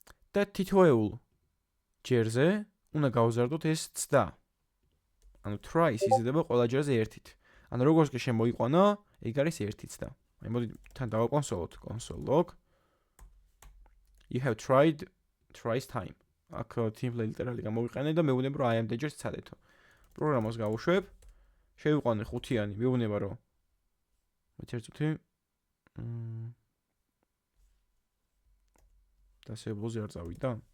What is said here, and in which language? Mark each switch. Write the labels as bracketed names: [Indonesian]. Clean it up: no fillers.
[Georgian] და თითოეულ ჯერზე უნდა გავზარდოთ ეს ცდა. ანუ tries იზრდება ყველა ჯერზე 1-ით. ანუ როგორც კი შემოიყვანა, ეგ არის 1 ცდა. აი მოდი თან დავაკონსოლოთ console log. [English] You have tried tries time. [Georgian] აქ template literally გამოვიყენე და მეუბნები რომ აი ამ ჯერს ცადეთო. პროგრამას გავუშვებ. შევიყვანე 5-იანი, მეუბნება რომ მეცერწუთი დასებულზე არ წავიდა.